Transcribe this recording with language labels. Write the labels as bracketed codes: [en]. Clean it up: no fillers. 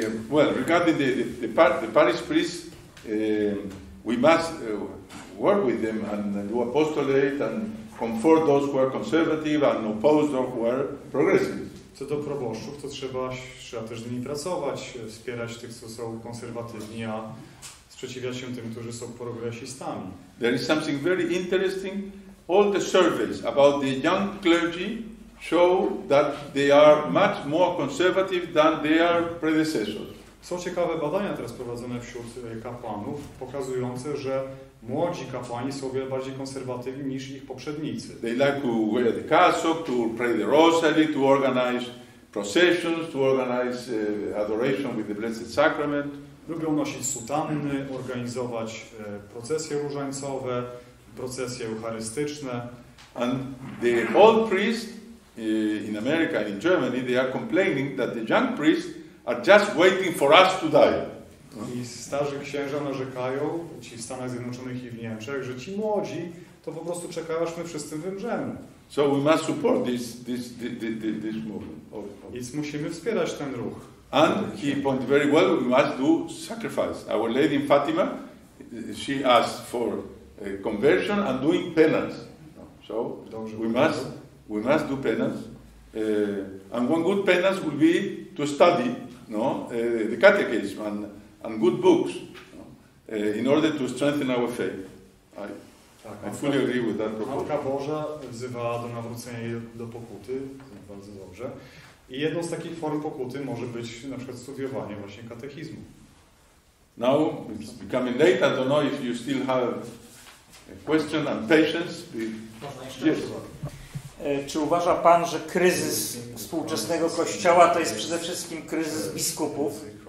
[en] Well, regarding the parish priests, we must work with them and do apostolate and comfort those who are conservative and oppose those who are progressive. [pl] Co do proboszczów, to trzeba też z nimi pracować, wspierać tych, co są konserwatywni, a sprzeciwiać się tym, którzy są progresistami. [en] There is something very interesting. All the surveys about the young clergy show that they are much more conservative than their predecessors. [pl] Są ciekawe badania teraz prowadzone wśród kapłanów, pokazujące, że młodzi kapłani są o wiele bardziej konserwatywni niż ich poprzednicy. [en] They like to wear the cassock, to pray the rosary, to organize processions, to organize adoration with the Blessed Sacrament. [pl] Lubią nosić sutanny, organizować procesje różańcowe, procesje eucharystyczne. [en] And the old priests in America and in Germany, they are complaining that the young priests are just waiting for us to die. [pl] I starzy księża narzekają, ci w Stanach Zjednoczonych i w Niemczech, że ci młodzi to po prostu czekają, aż my wszyscy wymrzemy. [en] So we must support this movement. [pl] Więc musimy wspierać ten ruch. [en] And he pointed very well, we must do sacrifice. Our Lady in Fatima, she asked for conversion and doing penance. So we must do penance. And one good penance will be to study the catechism and good books in order to strengthen our faith. I fully agree with that proposal. [pl] Matka Boża wzywała do nawrócenia do pokuty, bardzo dobrze. I jedną z takich form pokuty może być na przykład studiowanie właśnie katechizmu. [en] Now it's becoming late. I don't know if you still have a question and patience. Yes. [pl] Czy uważa Pan, że kryzys współczesnego Kościoła to jest przede wszystkim kryzys biskupów?